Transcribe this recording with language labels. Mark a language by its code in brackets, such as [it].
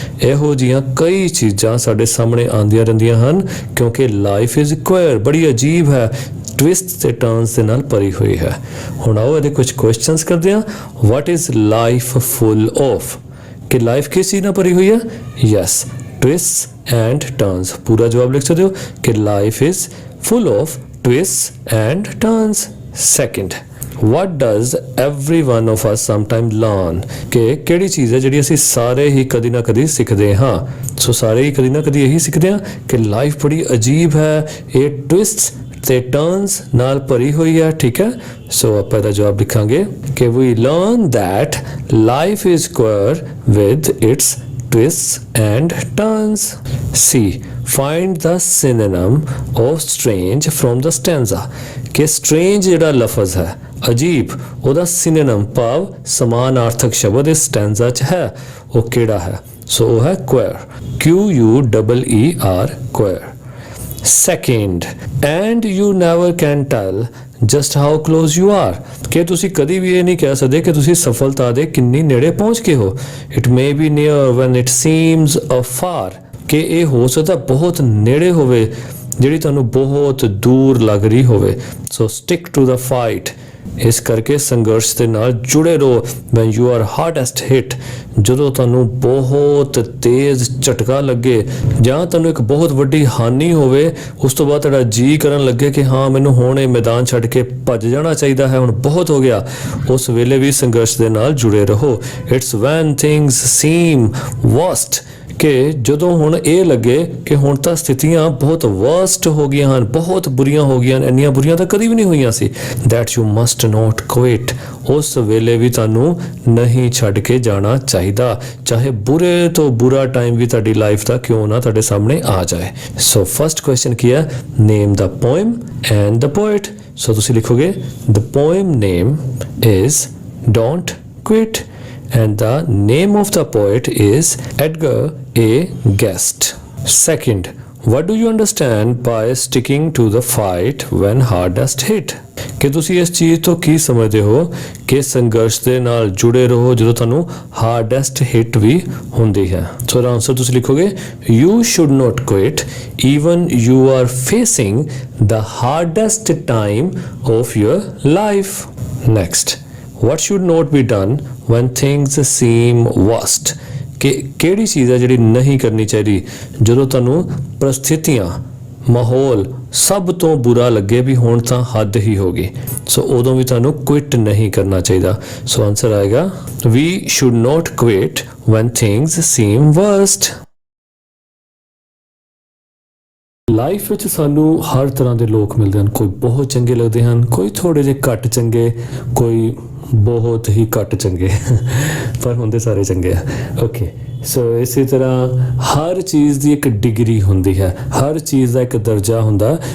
[pa] ਇਹੋ ਜਿਹੀਆਂ ਕਈ ਚੀਜ਼ਾਂ ਸਾਡੇ ਸਾਹਮਣੇ ਆਉਂਦੀਆਂ ਰਹਿੰਦੀਆਂ ਹਨ, ਕਿਉਂਕਿ [en] life is queer, [pa] ਬੜੀ ਅਜੀਬ ਹੈ, ਟਵਿਸਟ ਤੇ ਟਰਨਸ ਦੇ ਨਾਲ ਭਰੀ ਹੋਈ ਹੈ। ਹੁਣ ਆਓ ਇਹਦੇ ਕੁਝ ਕੁਐਸਚਨਸ ਕਰਦੇ ਹਾਂ। [en] what is life full of, [pa] ਕਿ ਲਾਈਫ ਕਿਸ ਚੀਜ਼ ਨਾਲ ਭਰੀ ਹੋਈ ਹੈ? [en] Yes, twist and turns. [pa] ਪੂਰਾ ਜਵਾਬ ਲਿਖ ਸਕਦੇ ਹੋ ਕਿ [en] Life is full of twists and turns. Second, what does every one of us sometimes learn? [pa] ਕਿ ਕਿਹੜੀ ਚੀਜ਼ ਹੈ ਜਿਹੜੀ ਅਸੀਂ ਸਾਰੇ ਹੀ ਕਦੀ ਨਾ ਕਦੀ ਸਿੱਖਦੇ ਹਾਂ? ਸੋ ਸਾਰੇ ਹੀ ਕਦੀ ਨਾ ਕਦੀ ਇਹੀ ਸਿੱਖਦੇ ਹਾਂ ਕਿ ਲਾਈਫ ਬੜੀ ਅਜੀਬ ਹੈ, ਇਹ ਟਵਿਸਟਸ ਤੇ ਟਰਨਸ ਨਾਲ ਭਰੀ ਹੋਈ ਹੈ, ਠੀਕ ਹੈ? ਸੋ ਆਪਾਂ ਇਹਦਾ ਜਵਾਬ ਲਿਖਾਂਗੇ ਕਿ [en] we learn that life is square with its twists and turns. C, find the synonym of strange from the stanza. [pa] ਕਿ strange ਜਿਹੜਾ ਲਫ਼ਜ਼ ਹੈ, ਅਜੀਬ, ਉਹਦਾ synonym ਭਾਵ ਸਮਾਨਾਰਥਕ ਸ਼ਬਦ ਇਸ ਸਟੈਂਜ਼ਾ 'ਚ ਹੈ, ਉਹ ਕਿਹੜਾ ਹੈ? ਸੋ ਉਹ ਹੈ queer, Queer, queer. [en] Second, and you never can tell just how close you are. [pa] ਕਿ ਤੁਸੀਂ ਕਦੀ ਵੀ ਇਹ ਨਹੀਂ ਕਹਿ ਸਕਦੇ ਕਿ ਤੁਸੀਂ ਸਫਲਤਾ ਦੇ ਕਿੰਨੀ ਨੇੜੇ ਪਹੁੰਚ ਗਏ ਹੋ. [en] It may be near when it seems afar. [pa] ਕਿ ਇਹ ਹੋ ਸਕਦਾ ਬਹੁਤ ਨੇੜੇ ਹੋਵੇ ਜਿਹੜੀ ਤੁਹਾਨੂੰ ਬਹੁਤ ਦੂਰ ਲੱਗ ਰਹੀ ਹੋਵੇ. [en] So stick to the fight. [pa] ਇਸ ਕਰਕੇ ਸੰਘਰਸ਼ ਦੇ ਨਾਲ ਜੁੜੇ ਰਹੋ. [en] when you are hardest hit, [pa] ਜਦੋਂ ਤੁਹਾਨੂੰ ਬਹੁਤ ਤੇਜ਼ ਝਟਕਾ ਲੱਗੇ ਜਾਂ ਤੁਹਾਨੂੰ ਇੱਕ ਬਹੁਤ ਵੱਡੀ ਹਾਨੀ ਹੋਵੇ, ਉਸ ਤੋਂ ਬਾਅਦ ਤੁਹਾਡਾ ਜੀ ਕਰਨ ਲੱਗੇ ਕਿ ਹਾਂ ਮੈਨੂੰ ਹੁਣ ਇਹ ਮੈਦਾਨ ਛੱਡ ਕੇ ਭੱਜ ਜਾਣਾ ਚਾਹੀਦਾ ਹੈ, ਹੁਣ ਬਹੁਤ ਹੋ ਗਿਆ, ਉਸ ਵੇਲੇ ਵੀ ਸੰਘਰਸ਼ ਦੇ ਨਾਲ ਜੁੜੇ ਰਹੋ. [en] It's when things seem worst, [pa] ਕਿ ਜਦੋਂ ਹੁਣ ਇਹ ਲੱਗੇ ਕਿ ਹੁਣ ਤਾਂ ਸਥਿਤੀਆਂ ਬਹੁਤ ਵਰਸਟ ਹੋ ਗਈਆਂ ਹਨ, ਬਹੁਤ ਬੁਰੀਆਂ ਹੋ ਗਈਆਂ, ਇੰਨੀਆਂ ਬੁਰੀਆਂ ਤਾਂ ਕਦੀ ਵੀ ਨਹੀਂ ਹੋਈਆਂ ਸੀ, [en] that you must not quit. [pa] ਉਸ ਵੇਲੇ ਵੀ ਤੁਹਾਨੂੰ ਨਹੀਂ ਛੱਡ ਕੇ ਜਾਣਾ ਚਾਹੀਦਾ, ਚਾਹੇ ਬੁਰੇ ਤੋਂ ਬੁਰਾ ਟਾਈਮ ਵੀ ਤੁਹਾਡੀ ਲਾਈਫ ਦਾ ਕਿਉਂ ਨਾ ਤੁਹਾਡੇ ਸਾਹਮਣੇ ਆ ਜਾਏ. ਸੋ ਫਸਟ ਕੁਐਸਚਨ ਕੀ ਹੈ? [en] Name the poem and the poet. [pa] ਸੋ ਤੁਸੀਂ ਲਿਖੋਗੇ [en] the poem name is Don't Quit and the name of the poet is Edgar A. Guest. Second, what do you understand by sticking to the fight when hardest hit? [pa] ਕਿ ਤੁਸੀਂ ਇਸ ਚੀਜ਼ ਤੋਂ ਕੀ ਸਮਝਦੇ ਹੋ ਕਿ ਸੰਘਰਸ਼ ਦੇ ਨਾਲ ਜੁੜੇ ਰਹੋ ਜਦੋਂ ਤੁਹਾਨੂੰ [en] hardest hit [pa] ਵੀ ਹੁੰਦੀ ਹੈ? ਸੋ ਦਾ ਆਨਸਰ ਤੁਸੀਂ ਲਿਖੋਗੇ [en] you should not quit even you are facing the hardest time of your life. Next, what should not be done when things seem worst? [pa] ਕਿ ਕਿਹੜੀ ਚੀਜ਼ ਹੈ ਜਿਹੜੀ ਨਹੀਂ ਕਰਨੀ ਚਾਹੀਦੀ ਜਦੋਂ ਤੁਹਾਨੂੰ ਪ੍ਰਸਥਿਤੀਆਂ, ਮਾਹੌਲ ਸਭ ਤੋਂ ਬੁਰਾ ਲੱਗੇ ਵੀ ਹੁਣ ਤਾਂ ਹੱਦ ਹੀ ਹੋ ਗਈ, ਸੋ ਉਦੋਂ ਵੀ ਤੁਹਾਨੂੰ ਕੁਇਟ ਨਹੀਂ ਕਰਨਾ ਚਾਹੀਦਾ. ਸੋ ਆਨਸਰ ਆਏਗਾ [en] we should not quit when things seem worst. [pa] Life ਵਿੱਚ ਸਾਨੂੰ ਹਰ ਤਰ੍ਹਾਂ ਦੇ ਲੋਕ ਮਿਲਦੇ ਹਨ, ਕੋਈ ਬਹੁਤ ਚੰਗੇ ਲੱਗਦੇ ਹਨ, ਕੋਈ ਥੋੜੇ ਜਿਹੇ ਘੱਟ ਚੰਗੇ, ਕੋਈ ਬਹੁਤ ਹੀ ਘੱਟ ਚੰਗੇ, ਪਰ ਹੁੰਦੇ ਸਾਰੇ ਚੰਗੇ ਆ. ਓਕੇ, ਸੋ ਇਸੇ ਤਰ੍ਹਾਂ ਹਰ ਚੀਜ਼ ਦੀ ਇੱਕ ਡਿਗਰੀ ਹੁੰਦੀ ਹੈ, ਹਰ ਚੀਜ਼ ਦਾ ਇੱਕ ਦਰਜਾ ਹੁੰਦਾ.